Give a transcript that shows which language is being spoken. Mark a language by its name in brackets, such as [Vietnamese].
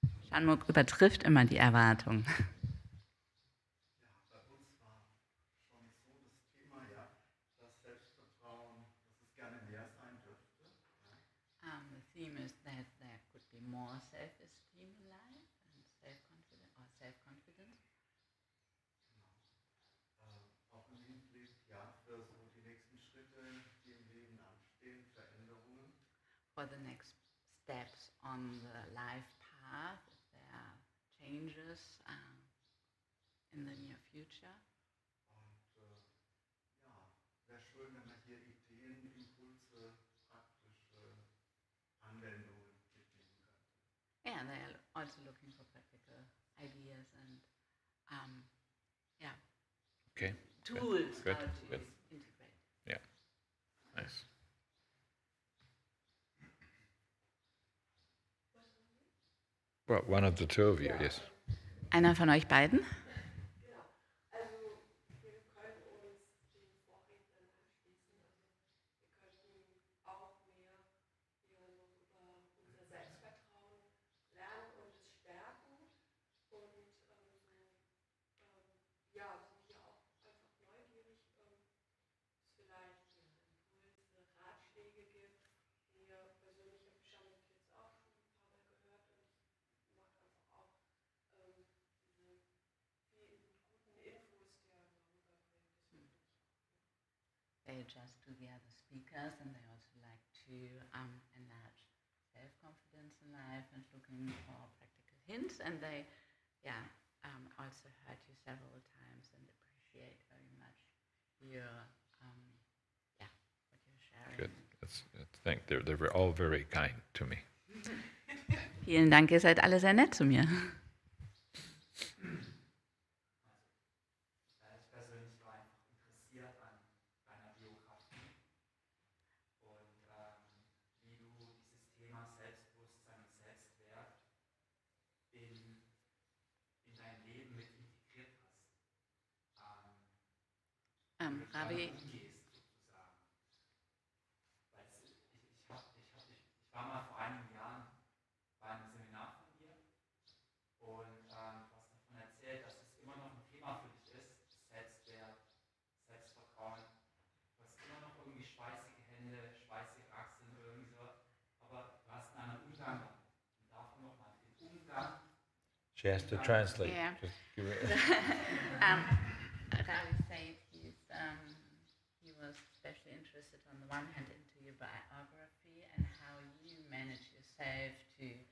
[German] Shanmug übertrifft immer die Erwartung. Ja, bei uns war schon so das Thema, ja, dass Selbstvertrauen, dass es gerne mehr sein dürfte. Ja. [English] The theme is that there could be more self-esteem in life and self-confidence. [German] Genau. Auch im Hinblick, ja, für so die nächsten Schritte, die im Leben anstehen, Veränderungen. [English] For the next steps on the life path, if there are changes in the near future. [German] Und ja, wäre schön, wenn man hier Ideen, Impulse, praktische Anwendungen mitnehmen könnte. [English] Yeah, they are also looking for practical ideas and Okay. tools Good, how to good. integrate. Yeah. Nice. Well, one of the two of you, yes. [German] Einer von euch beiden? Also wir können uns den Vorrednern anschließen. Also wir könnten auch mehr hier noch über unser Selbstvertrauen lernen und es stärken. Und ja, sind hier auch einfach neugierig, es vielleicht Impulse, Ratschläge gibt. Mir persönlich habe ich Shanmug jetzt auch schon ein paar Mal gehört und es macht einfach auch diese vielen guten Infos, die er rüberbringt. [English] They just to the other speakers, and they also like to enlarge self-confidence in life and looking for practical hints. And they, also heard you several times and appreciate very much your, what you're sharing. Good. They're all very kind to me. [German] Vielen Dank, ihr seid alle sehr nett zu mir. Ich persönlich war einfach interessiert an deiner Biografie und wie du dieses Thema Selbstbewusstsein und Selbstwert in dein Leben mit integriert hast. Wie du Ravi, damit umgehst, sozusagen. Weil ich war mal vor einigen Jahren bei einem Seminar von dir und du hast davon erzählt, dass es immer noch ein Thema für dich ist, Selbstwert, Selbstvertrauen. Du hast immer noch irgendwie schweißige Hände, schweißige Achseln irgendwie so, aber du hast einen anderen Umgang damit. Und davon nochmal den Umgang. [English] She has to translate. Yeah. Just give it. Ravi said he was especially interested on the one hand into your biography and how you manage yourself to